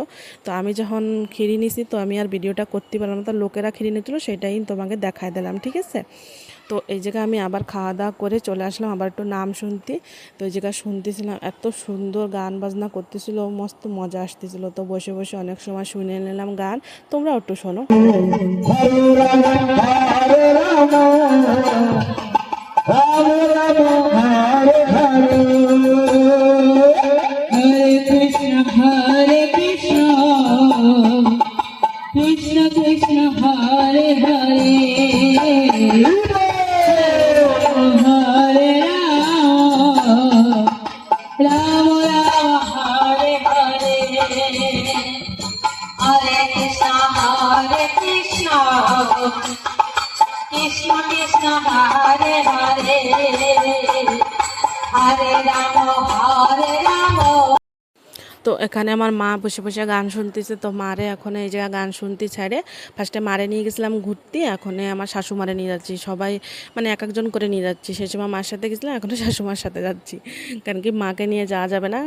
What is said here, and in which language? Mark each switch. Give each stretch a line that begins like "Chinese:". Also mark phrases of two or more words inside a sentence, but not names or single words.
Bangla: তো আমি যখন খিরি নিছি তো আমি আর ভিডিওটা করতে পারলাম না, তো লোকেরা খিরি নিচ্ছিল সেটাই তোমাকে দেখাই দিলাম, ঠিক আছে। তো এই জায়গায় আমি আবার খাওয়া দাওয়া করে চলে আসলাম আবার একটু নাম শুনতে। তো এই জায়গায় শুনতেছিলাম, এত সুন্দর গান বাজনা করতেছিল, মস্ত মজা আসতেছিল। তো বসে বসে অনেক সময় শুনে নিলাম গান, তোমরাও একটু শোনো।
Sanskrit: हरे कृष्ण कृष्ण कृष्ण हरे हरे हरे राम राम राम हरे हरे हरे कृष्ण कृष्ण कृष्ण हरे हरे हरे राम
Bangla: তো এখানে আমার মা বসে বসে গান শুনতেছে। তো মারে এখন এই জায়গায় গান শুনতে ছাড়ে, ফার্স্টে মারে নিয়ে গেছিলাম ঘুরতে, এখন আমার শাশুমারে নিয়ে যাচ্ছি। সবাই মানে এক একজন করে নিয়ে যাচ্ছি। সেই সময় মার সাথে গেছিলাম, এখন শাশুমার সাথে যাচ্ছি, কারণ কি মাকে নিয়ে যাওয়া যাবে না।